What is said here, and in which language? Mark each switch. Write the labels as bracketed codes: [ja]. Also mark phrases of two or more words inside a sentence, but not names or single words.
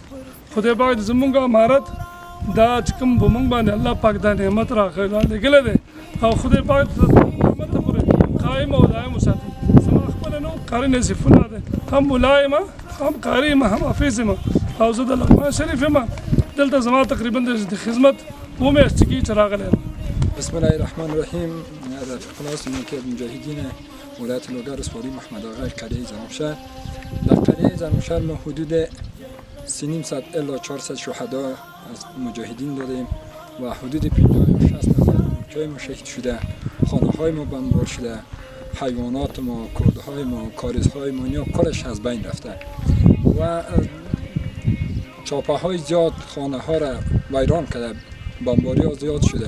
[ps] خدای پاک د زمونږ امارت دا چې کوم به موږ باندې الله پاک دا نعمت راغلی دی او خدای پاک نعمت ته پورې قایم او دایم وساتي. زما خپله نوم قاري نصیف الله دی، هم ملا یم هم قاري یم هم حافظ یم او زه د لغمان شریف یم. دلته زما تقریبا د خدمت 2 میاشتې کېږي چې راغلی یم. [ar] بسم الله الرحمن الرحیم. [fa] رفیق الناس یکی از مجاهدین ولایت لوگر ولسوالی محمد آقا قریه زنوشهر. در قریه زنوشهر ما حدود 300 الی 400 شهدا از مجاهدین داریم و حدود 50-60 نفر جای ما شهید شده، خانه های ما بمبار شده، حیوانات ما، کرده های ما، کاریزهای ما اینا کلش از بین رفته و چاپه های زیاد خانه ها را ویران کرده، بمباری ها زیاد شده.